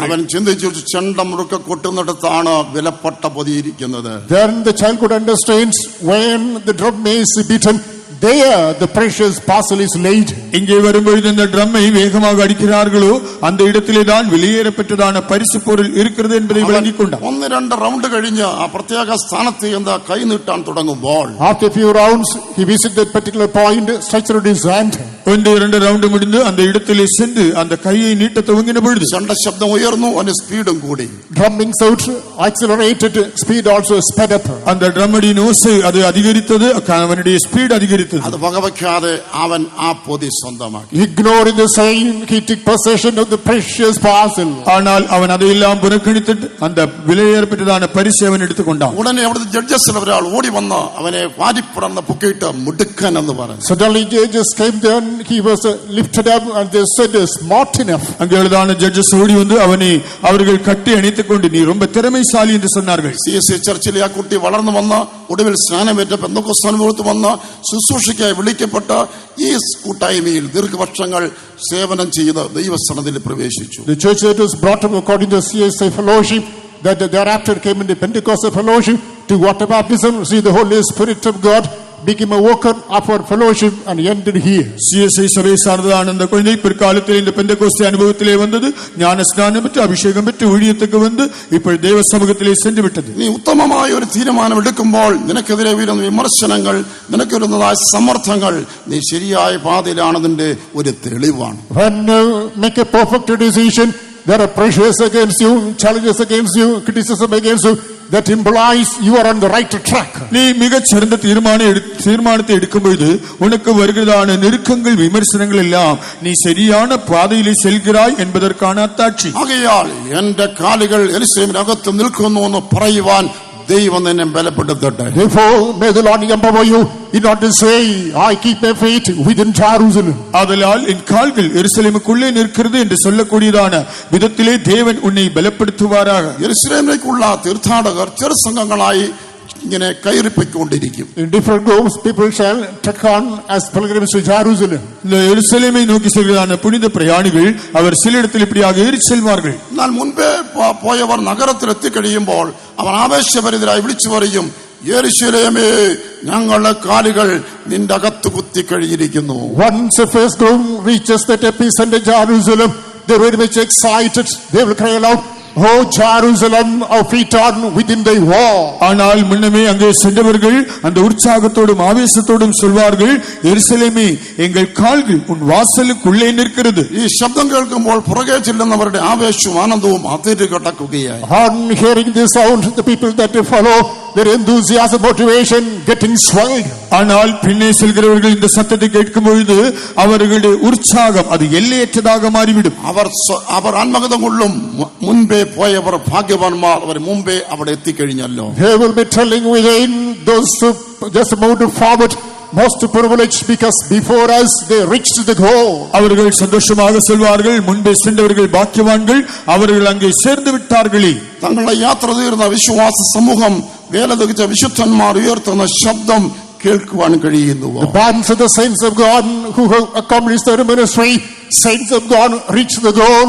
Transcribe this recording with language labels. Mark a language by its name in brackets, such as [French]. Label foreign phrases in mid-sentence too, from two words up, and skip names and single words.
[Malayalam] അവൻ ചിന്തിച്ചു ചെണ്ട മുറുക്ക കൊട്ടുന്നിടത്താണ് വിലപ്പെട്ട പൊതിയിരിക്കുന്നത്. [English] Then the child could understand when the drum is beaten, there the precious parcel is laid. [Tamil] இங்கே வரும்பொழுது இந்த ட்ரம்மை வேகமாக அடிக்கிறார்களோ அந்த இடத்திலே தான் வெளியேறப்பட்டதான பரிசு பொருள் இருக்கிறது என்பதை விளங்கிக் கொண்டார். [Malayalam] 1-2 റൗണ്ട് കഴിഞ്ഞ് ആ പ്രത്യേക സ്ഥാനത്ത് എന്താ കൈ നീട്ടാൻ തുടങ്ങുമ്പോൾ [English] After a few rounds, he visited that particular point, stretched out his hand. [Tamil] 1-2 ரவுண்ட் முடிந்து அந்த இடத்திலே சென்று அந்த கையை நீட்ட துவங்கின பொழுது [Malayalam] ചെണ്ട ശബ്ദം ഉയർന്നു, അവന്റെ സ്പീഡും കൂടി. [English] Drumming out, accelerated, speed also sped up. [Tamil] அந்த ட்ரம்மடியின் ஓசை அது அதிகரித்தது, அவனுடைய ஸ்பீட் அதிகரித்தது. [Malayalam] അത് വകവയ്ക്കാതെ അവൻ ആ പൊതി സ്വന്തമാക്കി. [English] Ignoring the sign, he took possession of the precious parcel. [Tamil] ஆனால் அவன் அதையெல்லாம் புறக்கணித்து அந்த விலையேறப்பட்டதான பரிசை அவன் எடுத்துக்கொண்டான். [Malayalam] ഉടനെ അവിടുത്തെ ജഡ്ജസിൽ ഒരാൾ ഓടി വന്ന് അവനെ വാരിപ്പടർന്ന് പൊക്കിയിട്ട് മുടുക്കൻ എന്ന് പറഞ്ഞു. [English] Suddenly judges came down, he was lifted up and they said smart enough. [Tamil] அங்கேதான் ஜட்ஜஸ் ஓடி வந்து அவனை அவர்கள் கட்டி அணைத்துக் கொண்டு நீ ரொம்ப திறமைசாலி என்று சொன்னார்கள். [Malayalam] CSA ചർച്ചിലെ ആ കുട്ടി വളർന്നു വന്ന് ഒടുവിൽ സ്നാനമേറ്റ പെന്തക്കോസ്ത് അനുഭവത്തിൽ വന്ന് ശുശ്രൂഷയ്ക്കായി വിളിക്കപ്പെട്ട ഈ കൂട്ടായ്മയിൽ ദീർഘവർഷങ്ങൾ സേവനം ചെയ്ത് ദൈവസന്നിധിയിൽ പ്രവേശിച്ചു. [English] The church that was brought up according to CSA fellowship, that thereafter came into Pentecostal fellowship, to water baptism, see the Holy Spirit of God, became a worker of our fellowship and ended here. [Tamil] CSI சபை சார்ந்ததான அந்த குழந்தை பிற்காலத்தில் இந்த பெந்தெகோஸ்தே அனுபவத்திலே வந்தது, ஞான ஸ்நானம் பெற்று அபிஷேகம் பெற்று ஊழியத்துக்கு வந்து [Malayalam] ഇപ്പോൾ ദൈവ സമൂഹത്തിലെ [Tamil] சென்று விட்டது. [Malayalam] നീ ഉത്തമമായ ഒരു തീരുമാനം എടുക്കുമ്പോൾ നിനക്കെതിരെ വരുന്ന വിമർശനങ്ങൾ, നിനക്ക് വരുന്നതായ സമ്മർദ്ദങ്ങൾ നീ ശരിയായ പാതയിലാണെന്നതിന്റെ ഒരു തെളിവാണ്. [English] When you make a perfect decision, there are pressures against you, challenges against you, criticism against you. That implies you are on the right track. [Tamil] நீ மிகச் சிறந்த தீர்மானத்தை எடுக்கும் பொழுது உனக்கு வருகிறதான நெருக்கங்கள், விமர்சனங்கள் எல்லாம் நீ சரியான பாதையிலே செல்கிறாய் என்பதற்கான அத்தாட்சி. [Malayalam] ആകയാൽ എന്റെ കാലുകൾ യെരൂശലേമിനകത്ത് നിൽക്കുന്നു എന്ന് പറയുവാൻ ദൈവം നിന്നെ ബലപ്പെടുത്തട്ടെ. [English] Therefore, may the Lord empower you in order to say, I keep my feet within Jerusalem. [Tamil] ஆதலால் என் கால்கள் எருசலேமுக்குள்ளே நிற்கிறது என்று சொல்லக்கூடியதான விதத்திலே தேவன் உன்னை பலப்படுத்துவாராக. [Malayalam] യെരൂശലേമിലേക്കുള്ള തീർത്ഥാടകർ ചെറു സംഘങ്ങളായി ഇങ്ങനെ കയറിപ്പോയിക്കൊണ്ടിരിക്കും. [English] In different groups, people shall trek on as pilgrims to Jerusalem. [Tamil] இந்த எருசலேமை நோக்கி செல்கிறதான புனித பிரயாணிகள் அவர் சில இடத்தில் இப்படியாக ஏறி செல்வார்கள். [Malayalam] എന്നാൽ മുൻപേ പോയവർ നഗരത്തിൽ എത്തിക്കഴിയുമ്പോൾ അവർ ആവേശഭരിതരായി വിളിച്ചു പറയും, യെരൂശലേമേ, ഞങ്ങളുടെ കാലുകൾ നിന്റെ അകത്ത് കുത്തിക്കഴിഞ്ഞിരിക്കുന്നു. [English] Once the first group reaches that epicenter Jerusalem, they are very much excited. They will cry aloud, Oh Jerusalem, our feet are within thy wall. [Tamil] ஆனால் முன்னமே அங்கே சென்றவர்கள் அந்த உற்சாகத்தோடும் ஆவேசத்தோடும் சொல்வார்கள், எருசலேமே, எங்கள் கால்கள் உன் வாசலுக்குள்ளே நிற்கிறது. [Malayalam] ഈ ശബ്ദം കേൾക്കുമ്പോൾ പുറകെ ചെല്ലുന്നവരുടെ ആവേശവും ആനന്ദവും അതിര് കടക്കുകയായി. [English] On hearing this sound, the people that follow, their enthusiasm, motivation getting swelled. [Tamil] ஆனால் பின்னே செல்கிறவர்கள் இந்த சத்தத்தை கேட்கும் பொழுது அவர்களுடைய உற்சாகம் அது எல்லையற்றதாக மாறிவிடும். [Malayalam] അവർ ആത്മഗതം കൊള്ളും, മുൻപേ പോയവർ ഭാഗ്യവാന്മാർ, അവർ മുമ്പേ അവിടെ എത്തിക്കഴിഞ്ഞല്ലോ. [English] They will be telling within those who just moved forward, most privileged because before us they reached the goal. [Tamil] அவர்கள் சந்தோஷமாக சொல்வார்கள், முன்பே சென்றவர்கள் பாக்கியவான்கள், அவர்கள் அங்கே சேர்ந்து விட்டார்களே. [Malayalam] തങ്ങളുടെ യാത്ര തീർന്ന വിശ്വാസ സമൂഹം വേലതിച്ച വിശുദ്ധന്മാർ ഉയർത്തുന്ന ശബ്ദം കേൾക്കുവാൻ കഴിയുന്നു. [English] The bands of the saints of God who have accomplished their ministry, saints of God reach the goal.